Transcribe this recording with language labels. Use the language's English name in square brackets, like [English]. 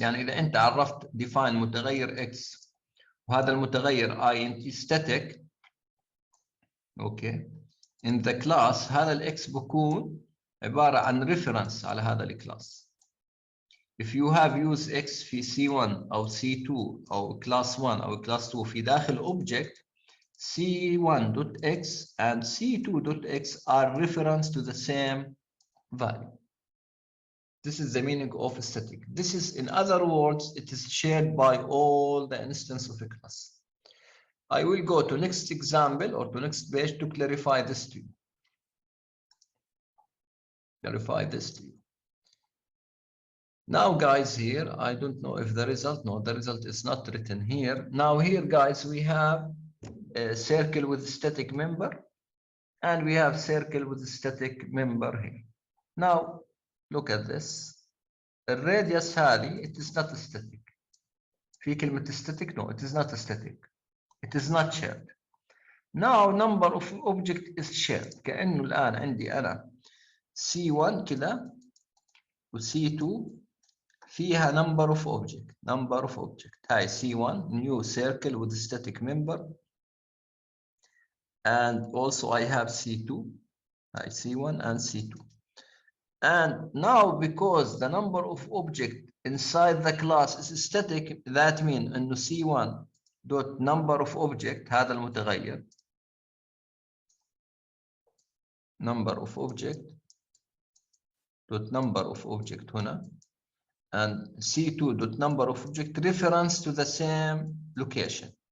[Arabic] يعني إذا أنت عرفت define متغير x وهذا المتغير int static، okay، [English] in the class [Arabic] هذا الx بكون عبارة عن reference على هذا الكلاس. [English] If you have used x في C1 أو C2 أو class 1 أو class 2 [Arabic] في داخل [English] object C1.x and C2.x are reference to the same value. This is the meaning of static. This is, in other words, it is shared by all the instances of a class. I will go to next example or to next page to clarify this to you. Now guys, here I don't know if the result, no, the result is not written here. Now here guys, we have a circle with static member and we have circle with static member here. Now look at this. The radius [Arabic] هذه [English] it is not static. [Arabic] في كلمة static? [English] No, it is not static. It is not shared. Now number of object is shared. [Arabic] كأنه الآن عندي أنا C1 كذا و C2 فيها [English] number of object. [Arabic] هاي [English] C1 new circle with static member, and also I have C2. هاي C1 and C2. And now because the number of objects inside the class is static, that means [Arabic] انه [English] C1 dot number of object [Arabic] هذا المتغير [English] number of object dot number of object [Arabic] هنا [English] and C2 dot number of object reference to the same location.